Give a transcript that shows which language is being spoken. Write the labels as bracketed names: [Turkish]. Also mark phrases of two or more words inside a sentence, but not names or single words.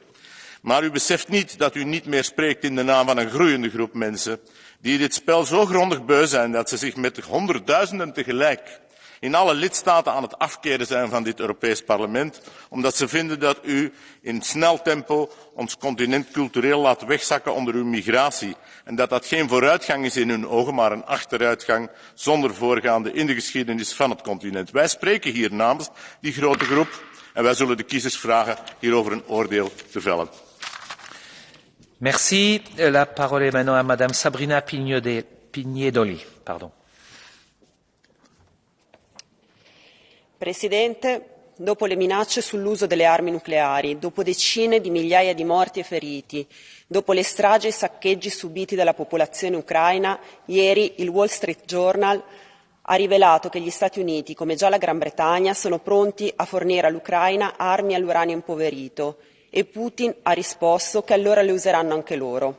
[Dutch] Maar u beseft niet dat u niet meer spreekt in de naam van een groeiende groep mensen die dit spel zo grondig beu zijn dat ze zich met honderdduizenden tegelijk in alle lidstaten aan het afkeren zijn van dit Europees Parlement, omdat ze vinden dat u in snel tempo ons continent cultureel laat wegzakken onder uw migratie en dat dat geen vooruitgang is in hun ogen, maar een achteruitgang zonder voorgaande in de geschiedenis van het continent. Wij spreken hier namens die grote groep en wij zullen de kiezers vragen hierover een oordeel te vellen. [French] Merci. La parole est maintenant à Madame Sabrina Pignedoli. Pardon. [Italian] Presidente, dopo le minacce sull'uso delle armi nucleari, dopo decine di migliaia di morti e feriti, dopo le stragi e saccheggi subiti dalla popolazione ucraina, ieri il Wall Street Journal ha rivelato che gli Stati Uniti, come già la Gran Bretagna, sono pronti a fornire all'Ucraina armi all'uranio impoverito e Putin ha risposto che allora le useranno anche loro.